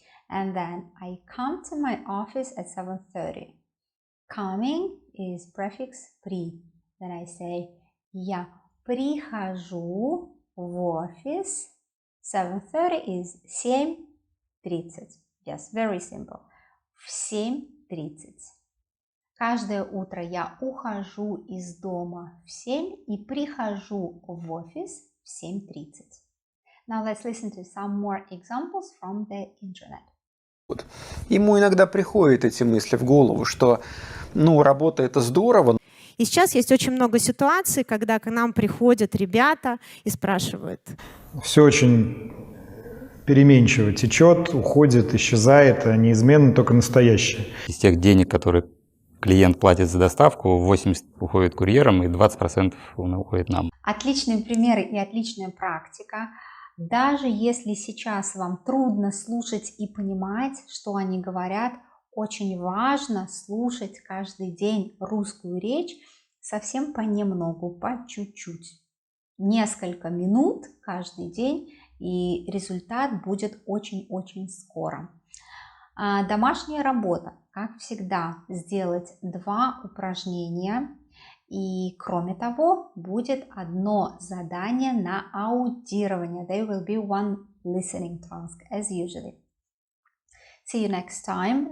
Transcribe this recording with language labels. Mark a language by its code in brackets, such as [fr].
[en] And then I come to my office at 7:30. Coming is prefix при. Then I say, я прихожу в офис. 7:30 is 7:30. Yes, very simple. [ru] В 7:30. Каждое утро я ухожу из дома в 7 и прихожу в офис в 7:30. [en] Now let's listen to some more examples from the internet. [ru] Ему иногда приходят эти мысли в голову, что, работа – это здорово. И сейчас есть очень много ситуаций, когда к нам приходят ребята и спрашивают. Все очень переменчиво течет, уходит, исчезает, а неизменно только настоящее. Из тех денег, которые клиент платит за доставку, 80% уходит курьерам и 20% уходит нам. Отличные примеры и отличная практика. Даже если сейчас вам трудно слушать и понимать, что они говорят, очень важно слушать каждый день русскую речь совсем понемногу, по чуть-чуть. Несколько минут каждый день, и результат будет очень-очень скоро. Домашняя работа. Как всегда, сделать 2 упражнения. И кроме того, будет одно задание на аудирование. [en] There will be one listening task, as usually. See you next time.